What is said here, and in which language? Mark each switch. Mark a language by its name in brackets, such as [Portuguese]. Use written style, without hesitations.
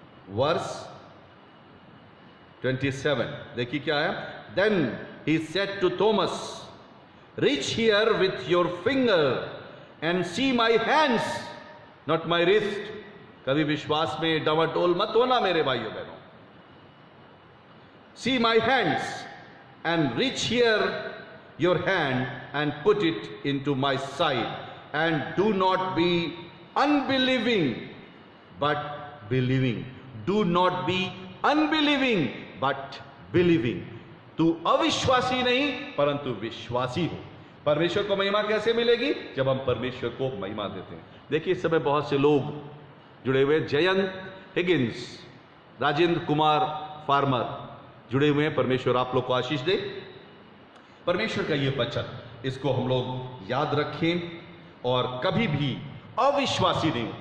[Hindi] Verse 27 देखिए क्या है। [English] Then he said to Thomas, reach here with your finger and see my hands, not my wrist. [Hindi] कभी विश्वास में डावाडोल मत होना मेरे भाइयों बहनों। [English] See my hands, and reach here your hand and put it into my side, and do not be unbelieving but believing. Do not be unbelieving but believing. [Hindi] तू अविश्वासी नहीं परंतु विश्वासी हो। परमेश्वर को महिमा कैसे मिलेगी? जब हम परमेश्वर को महिमा देते हैं। देखिए इस समय बहुत से लोग जुड़े हुए, जयंत हिगिंस, राजेंद्र कुमार फार्मर जुड़े हुए हैं। परमेश्वर आप लोग को आशीष दे। परमेश्वर का ये वचन, इसको हम लोग याद रखें और कभी भी अविश्वासी नहीं।